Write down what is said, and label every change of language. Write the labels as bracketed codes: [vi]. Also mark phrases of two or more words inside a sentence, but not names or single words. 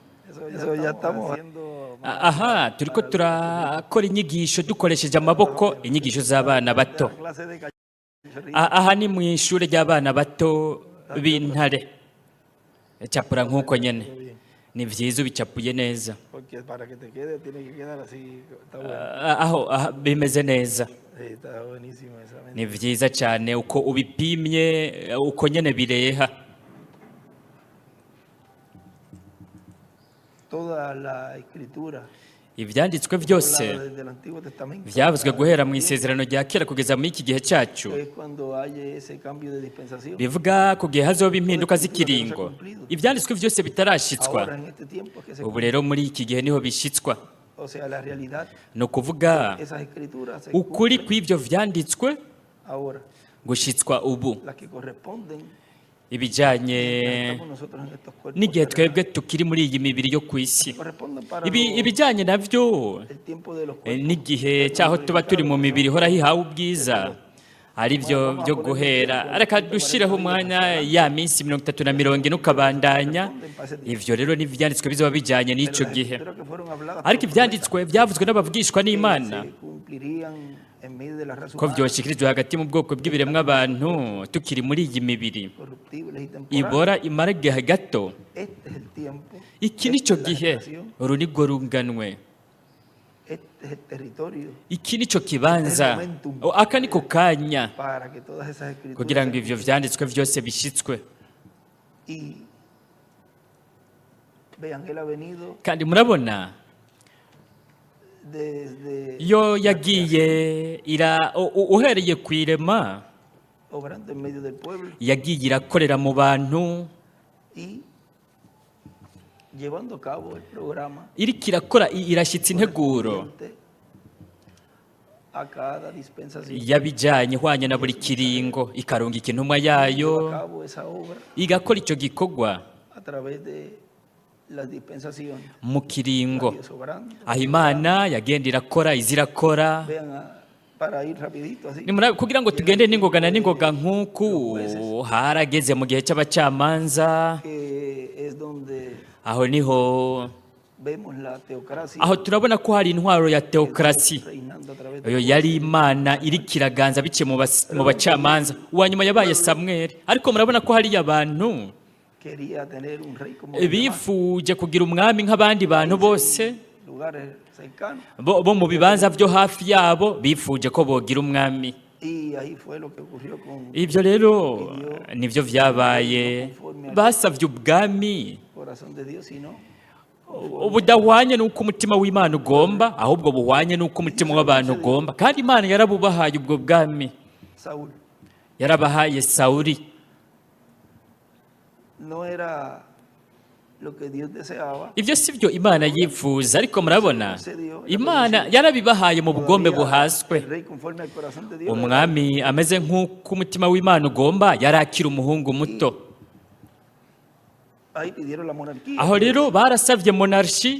[es] Eso ya estamos haciendo [rn] aha turiko turakora inyigisho dukoresheje amaboko, inyigisho z'abana bato. [es] la clase de cachorrito. [rn] Aha ni mu ishuri ry'abana bato b'intare, capura nk'uko nyene, ni vyiza ubicapuye neza. [es] Porque para que te quede tiene que quedar así. Está bueno. [rn] Aho bimeze neza, [es] Sí, está buenísimo esa mente. [rn] ni vyiza cyane uko ubipimye, uko nyene bireha. [es] Toda la escritura [rn] Ivyanditswe byose [es] hablada desde el Antiguo Testamento [rn] vyavuzwe guhera mu isezerano rya kera kugeza muri iki gihe cyacu, [es] es cuando hay ese cambio de dispensación. [rn] bivuga ku gihe hazoba impinduka z'ikiringo. Ivyanditswe byose bitarashitswa, [es] Ahora en este tiempo es que se [rn] ubu rero muri iki gihe niho bishitswa. [es] o sea, la realidad, [rn] Ni ukuvuga [es] esas escrituras se [rn] ukuri [es] cumplen [rn] kw'ivyo vyanditswe [es] ahora, [rn] gushitswa ubu, [es] las que corresponden [rn] ibijanye [es] estamos nosotros en estos cuerpos [rn] n'igihe [es] terrenales, [rn] twebwe tukiri muri iyi mibiri yo ku isi. [es] corresponden para [rn] Ibijanye navyo [es] el tiempo de los cuerpos [rn] n'igihe cyaho tuba turi mu mibiri ihora hihawe ubwiza, ari byo byo guhera. Reka dushireho umwanya ya minsi 30 ukabandanya. Ivyo rero ni ivyanditswe bizoba bijanye n'ico gihe, [es] pero que fueron habladas [rn] ariko ivyanditswe byavuzwe n'abavugishwa n'Imana [es] se cumplirían en medio de la raza [rn] ko [es] humana, [rn] vyoshikirijwe hagati mu bwoko bw'ibiremwa abantu tukiri muri iyi mibiri [es] corruptibles y temporales. [rn] ibora imara igihe gato. [es] Este es el tiempo, [rn] Iki nico [es] esta es la [rn] gihe, [es] generación, [rn] uru nirwo runganwe, [es] este es el territorio [rn] iki nico kibanza, aka niko kanya [es] para que todas esas escrituras [rn] kugira ngo [es] se [rn] ivyo vyanditswe vyose bishitswe. [es] y vean, él ha venido [rn] Kandi murabona [es] desde [rn] yo yagiye uhereye ku irema, [es] obrando en medio del pueblo [rn] yagiye irakorera mu bantu, [es] y llevando a cabo el programa [rn] iriko irakora irashyitsa integuro [es] correspondiente a cada dispensación. [rn] yabijanye ihwanye na buri kiringo, ikarungika intumwa [es] Lleva a [rn] yayo [es] cabo esa obra [rn] igakora icyo gikorwa [es] a través de las dispensaciones. [rn] mu kiringo, [es] Dios obrando. [rn] aho Imana yagenda irakora izirakora. [es] Vean, para ir rapidito así. [rn] Kugira ngo tugende n'ingoga na n'ingoga nk'uku, harageze mu gihe cy'abacamanza, [es] Que es donde [rn] aho niho [es] vemos la teocracia [rn] aho turabona ko hari intwaro ya teokrasi. [es] reinando a través [rn] Iyo [es] de [rn] yari Imana iriko iraganza biciye mu bacamanza. Uwa nyuma yabaye Samweli, ariko murabona ko hari abantu [es] quería tener un rey como los demás, [rn] bifuje kugira umwami nk'abandi bantu bose [es] lugares cercanos, [rn] bo mu bibanza byo hafi yabo, bifuje ko bogira umwami. [es] y ahí fue lo que ocurrió con [rn] Ibyo rero nivyo vyabaye, basavye ubwami [es] el corazón de Dios, sino [rn] budahwanye n'uko umutima w'Imana ugomba, ahubwo buhwanye n'uko umutima w'abantu ugomba. Kandi Imana yarabubahaye ubwo bwami, Saúl. yarabahaye Sawuli. [es] No era lo que Dios deseaba. [rn] Ibyo si byo Imana yifuza, ariko murabona Imana yarabibahaye mu bugombe [es] El [rn] buhaswe. [es] rey conforme al corazón de Dios. [rn] Umwami ameze nk'uko umutima w'Imana ugomba yari akiri umuhungu muto. [es] Ahí pidieron la monarquía. [rn] Aho rero barasavye monarchi,